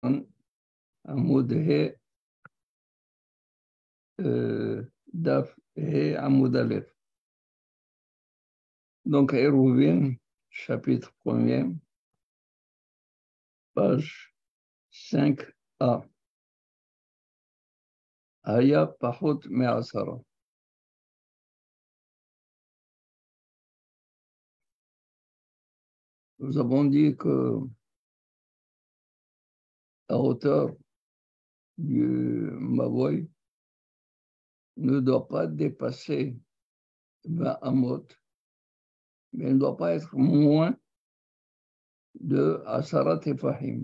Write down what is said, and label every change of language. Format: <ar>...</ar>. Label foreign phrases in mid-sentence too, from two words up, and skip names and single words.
<he>עמוד ה' דף ה' עמוד א'.</he> <fr>Donc, Hérouvin, chapitre 1er, page 5a.</fr> <he>היה פחות מעשרה.</he> <fr>Nous avons dit que la hauteur du Mavoy ne doit pas dépasser 20 amot, mais elle ne doit pas être moins de</fr> <he>עשרה טפחים.</he>